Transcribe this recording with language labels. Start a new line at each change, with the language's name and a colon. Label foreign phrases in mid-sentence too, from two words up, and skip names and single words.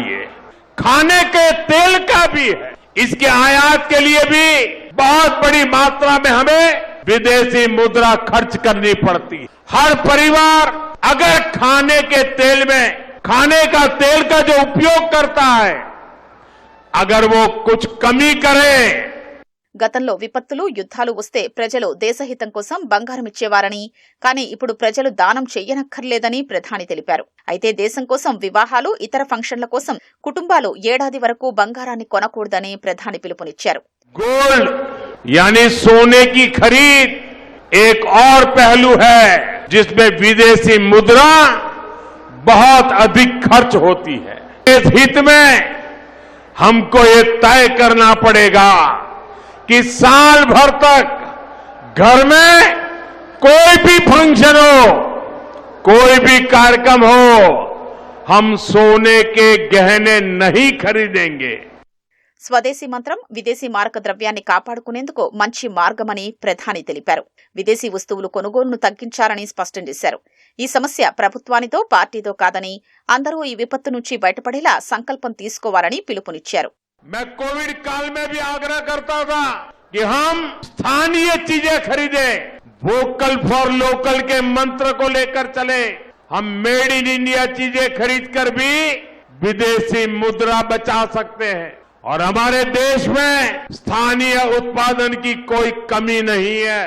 Hindi: खाने के तेल का भी है, इसके आयात के लिए भी बहुत बड़ी मात्रा में हमें विदेशी मुद्रा खर्च करनी पड़ती है। हर परिवार अगर खाने के तेल में खाने का तेल का जो उपयोग करता है, अगर वो कुछ कमी करे।
Telugu: గతంలో విపత్తులు యుద్ధాలు వస్తే ప్రజలు దేశహితం కోసం బంగారం ఇచ్చేవారని, కానీ ఇప్పుడు ప్రజలు దానం చెయ్యనక్కర్లేదని ప్రధాని తెలిపారు. అయితే దేశం కోసం వివాహాలు, ఇతర ఫంక్షన్ల కోసం కుటుంబాలు ఏడాది వరకు బంగారాన్ని కొనకూడదని ప్రధాని పిలుపునిచ్చారు.
Hindi: गोल्ड यानी सोने की खरीद एक और पहलू है जिसमें विदेशी मुद्रा बहुत अधिक खर्च होती है। इस हित में हमको ये तय करना पड़ेगा कि साल भर तक घर में कोई भी फंक्शन हो, कोई भी कार्यक्रम हो, हम सोने के गहने नहीं खरीदेंगे.
Telugu: స్వదేశీ మంత్రం విదేశీ మారక ద్రవ్యాన్ని కాపాడుకునేందుకు మంచి మార్గమని ప్రధాని తెలిపారు. విదేశీ వస్తువులు కొనుగోలును తగ్గించాలని స్పష్టం చేశారు. ఈ సమస్య ప్రభుత్వానితో పార్టీతో కాదని, అందరూ ఈ విపత్తు నుంచి బయటపడేలా సంకల్పం తీసుకోవాలని పిలుపునిచ్చారు.
Hindi: मैं कोविड काल में भी आग्रह करता था कि हम स्थानीय चीजें खरीदें,
English: vocal for local
Hindi: के मंत्र को लेकर चले. हम
English: made in India
Hindi: चीजें खरीदकर भी विदेशी मुद्रा बचा सकते हैं और हमारे देश में स्थानीय उत्पादन की कोई कमी नहीं है.